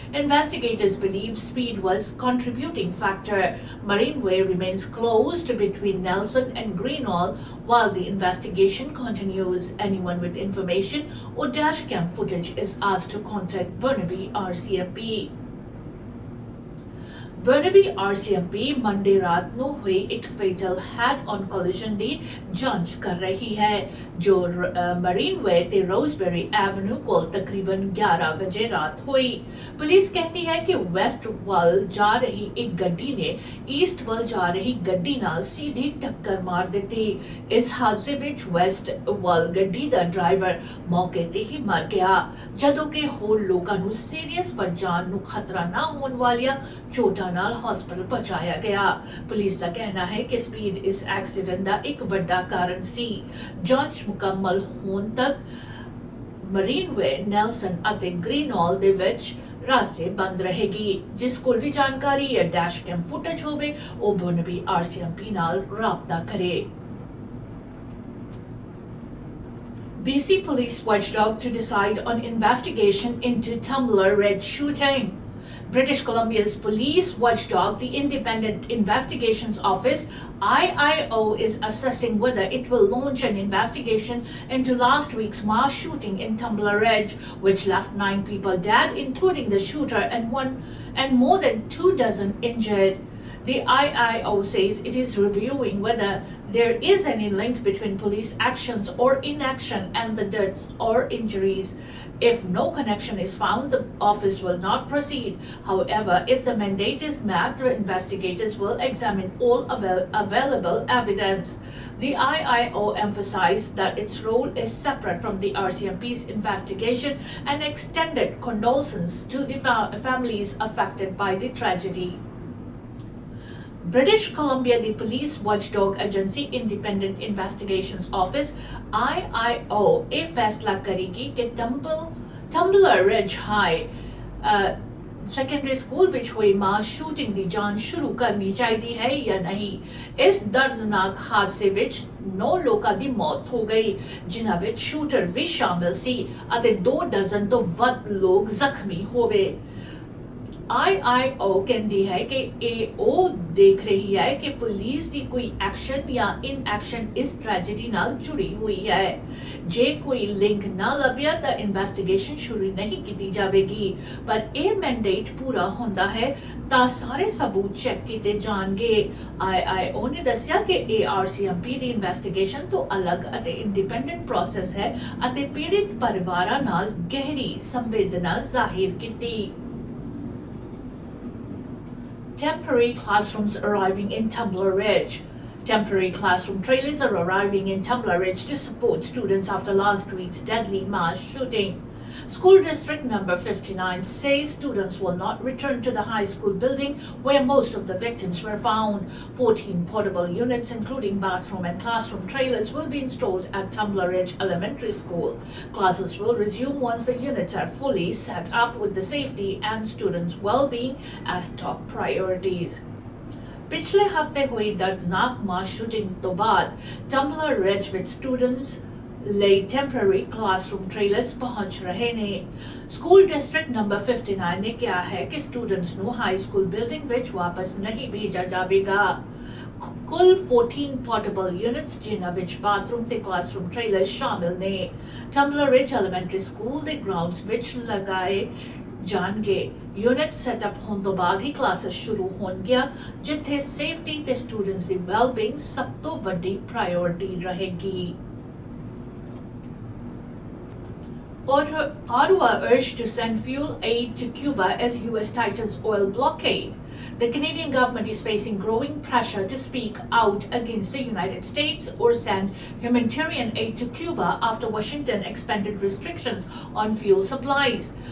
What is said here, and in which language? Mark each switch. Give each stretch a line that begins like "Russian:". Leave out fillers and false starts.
English: Investigators believe speed was contributing factor. Marineway remains closed between Nelson and Greenwall while the investigation continues. Anyone with information or dashcam footage is asked to contact Burnaby RCMP.
Punjabi: Burnaby RCMP Monday रात ਨੂੰ हुई एक फेटल head on collision ਦੀ ਜਾਂਚ ਕਰ ਰਹੀ ਹੈ ਜੋ marine ਵੇ ਤੇ ਰੋਜ਼ਬੇਰੀ ਐਵਨਿਊ ਕੋਲ ਤਕਰੀਬਨ 11 ਵਜੇ ਰਾਤ ਹੋਈ। ਪੁਲਿਸ ਕਹਿੰਦੀ ਹੈ ਕਿ ਵੈਸਟ ਵੱਲ ਜਾ ਰਹੀ ਇੱਕ ਗੱਡੀ ਨੇ ਈਸਟ ਵੱਲ ਜਾ ਰਹੀ ਗੱਡੀ ਨਾਲ ਸਿੱਧੀ ਟੱਕਰ ਮਾਰ ਦਿੱਤੀ। ਇਸ ਹਾਦਸੇ ਵਿੱਚ ਵੈਸਟ ਵੱਲ ਗੱਡੀ ਦਾ ਡਰਾਈਵਰ ਮੌਕੇ ਤੇ ਹੀ ਮਰ ਗਿਆ ਜਦੋਂ ਕਿ ਹੋਰ ਲੋਕਾਂ ਨੂੰ ਸੀਰੀਅਸ ਪਰ ਜਾਨ ਨੂੰ ਖਤਰਾ ਨਾ ਹੋਣ ਵਾਲੀਆਂ ਚੋਟਾਂ ਨਾਲ ਹਸਪਤਾਲ ਪਹੁੰਚਾਇਆ ਗਿਆ। ਪੁਲਿਸ ਦਾ ਕਹਿਣਾ ਹੈ ਕਿ ਸਪੀਡ ਇਸ ਐਕਸੀਡੈਂਟ ਦਾ ਇੱਕ ਵੱਡਾ ਕਾਰਨ ਸੀ। ਜਾਂਚ ਮੁਕੰਮਲ ਹੋਣ ਤੱਕ ਮਰੀਨ ਵੇ ਨੈਲਸਨ ਅਤੇ ਗ੍ਰੀਨਹॉल ਦੇ ਵਿੱਚ ਰਾਸਤੇ ਬੰਦ ਰਹੇਗੀ। ਜਿਸ ਕੋਲ ਵੀ ਜਾਣਕਾਰੀ ਜਾਂ ਡੈਸ਼ ਕੈਮ ਫੁਟੇਜ ਹੋਵੇ ਉਹ ਬੁਰਨਬੀ RCMP ਨਾਲ ਰਾਬਤਾ ਕਰੇ।
English: BC police watchdog to decide on investigation into Tumblr Red shooting. British Columbia's police watchdog, the Independent Investigations Office, IIO, is assessing whether it will launch an investigation into last week's mass shooting in Tumblr Ridge, which left 9 people dead, including the shooter, and more than 24 injured. The IIO says it is reviewing whether there is any link between police actions or inaction and the deaths or injuries. If no connection is found, the office will not proceed. However, if the mandate is met, the investigators will examine all available evidence. The IIO emphasized that its role is separate from the RCMP's investigation and extended condolences to the families affected by the tragedy.
Punjabi: British Columbia,
English: the police watchdog agency
Punjabi: Independent Investigations Office IIO ਇਹ ਫੈਸਲਾ ਕਰੇਗੀ ਕਿ Tumbler ਰਿਜ high secondary school ਵਿੱਚ ਹੋਈ ਮਾਸ shooting ਦੀ ਜਾਂਚ ਸ਼ੁਰੂ ਕਰਨੀ ਚਾਹੀਦੀ ਹੈ ਜਾਂ ਨਹੀਂ। ਇਸ ਦਰਦਨਾਕ ਹਾਦਸੇ ਵਿੱਚ 9 ਲੋਕਾਂ ਦੀ ਮੌਤ ਹੋ ਗਈ ਜਿਨ੍ਹਾਂ ਵਿੱਚ ਸ਼ੂਟਰ ਵੀ ਸ਼ਾਮਿਲ ਸੀ ਅਤੇ 2 ਡਜ਼ਨ ਤੋਂ ਵੱਧ ਲੋਕ ਜ਼ਖਮੀ ਹੋਏ। IIO ਕਹਿੰਦੀ ਹੈ ਕਿ ਇਹ ਉਹ ਦੇਖ ਰਹੀ ਹੈ ਕਿ ਪੁਲਿਸ ਦੀ ਕੋਈ ਐਕਸ਼ਨ ਜਾਂ ਇਨਐਕਸ਼ਨ ਇਸ ਟ੍ਰੈਜੇਡੀ ਨਾਲ ਜੁੜੀ ਹੋਈ ਹੈ। ਜੇ ਕੋਈ ਲਿੰਕ ਨਾ ਲੱਭਿਆ ਤਾਂ ਇਨਵੈਸਟੀਗੇਸ਼ਨ ਸ਼ੁਰੂ ਨਹੀਂ ਕੀਤੀ ਜਾਵੇਗੀ, ਪਰ ਇਹ ਮੈਂਡੇਟ ਪੂਰਾ ਹੁੰਦਾ ਹੈ ਤਾਂ ਸਾਰੇ ਸਬੂਤ ਚੈੱਕ ਕੀਤੇ ਜਾਣਗੇ। IIO ਨੇ ਦੱਸਿਆ ਕਿ ਇਹ RCMP ਦੀ ਇਨਵੈਸਟੀਗੇਸ਼ਨ ਤੋਂ ਅਲੱਗ ਅਤੇ ਇੰਡੀਪੈਂਡੈਂਟ ਪ੍ਰੋਸੈਸ ਹੈ ਅਤੇ ਪੀੜਿਤ ਪਰਿਵਾਰਾਂ ਨਾਲ ਗਹਿਰੀ ਸੰਵੇਦਨਾ ਜ਼ਾਹਿਰ ਕੀਤੀ।
English: Temporary classrooms arriving in Tumblr Ridge. Temporary classroom trailers are arriving in Tumblr Ridge to support students after last week's deadly mass shooting. School District Number 59 says students will not return to the high school building where most of the victims were found. 14 portable units, including bathroom and classroom trailers, will be installed at Tumblr Ridge Elementary School. Classes will resume once the units are fully set up with the safety and students' well-being as top priorities.
Punjabi: ਪਿਛਲੇ ਹਫ਼ਤੇ ਹੋਈ ਦਰਦਨਾਕ ਮਾਸ shooting ਤੋਂ ਬਾਅਦ Tumblr Ridge ਵਿੱਚ students ਲਈ temporary classroom trailers ਪਹੁੰਚ ਰਹੇ ਨੇ। ਸਕੂਲ ਡਿਸਟ੍ਰਿਕਟ ਨੰਬਰ 59 ਨੇ ਕਿਹਾ ਹੈ ਕਿ ਸਟੂਡੈਂਟਸ ਨੂੰ ਹਾਈ ਸਕੂਲ ਬਿਲਡਿੰਗ ਵਿੱਚ ਵਾਪਸ ਨਹੀਂ ਭੇਜਿਆ ਜਾਵੇਗਾ। ਕੁੱਲ 14 ਪੋਰਟੇਬਲ ਯੂਨਿਟਸ ਜਿਨ੍ਹਾਂ ਵਿੱਚ ਬਾਥਰੂਮ ਤੇ ਕਲਾਸਰੂਮ ਟ੍ਰੇਲਰ ਸ਼ਾਮਿਲ ਨੇ ਟੰਬਲਰ ਰਿਜ ਐਲੀਮੈਂਟਰੀ ਸਕੂਲ ਦੇ ਗਰਾਊਂਡਸ ਵਿੱਚ ਲਗਾਏ ਜਾਣਗੇ। ਯੂਨਿਟ ਸੈਟਅਪ ਹੋਣ ਤੋਂ ਬਾਅਦ ਹੀ ਕਲਾਸਿਸ ਸ਼ੁਰੂ ਹੋਣਗੀਆਂ ਜਿੱਥੇ ਸੇਫਟੀ ਤੇ ਸਟੂਡੈਂਟਸ ਦੀ ਵੈਲਬੀਇੰਗ ਸਭ ਤੋਂ ਵੱਡੀ ਪ੍ਰਾਇੋਰਟੀ ਰਹੇਗੀ।
English: Ottawa urged to send fuel aid to Cuba as US tightens oil blockade. The Canadian government is facing growing pressure to speak out against the United States or send humanitarian aid to Cuba after Washington expanded restrictions on fuel supplies.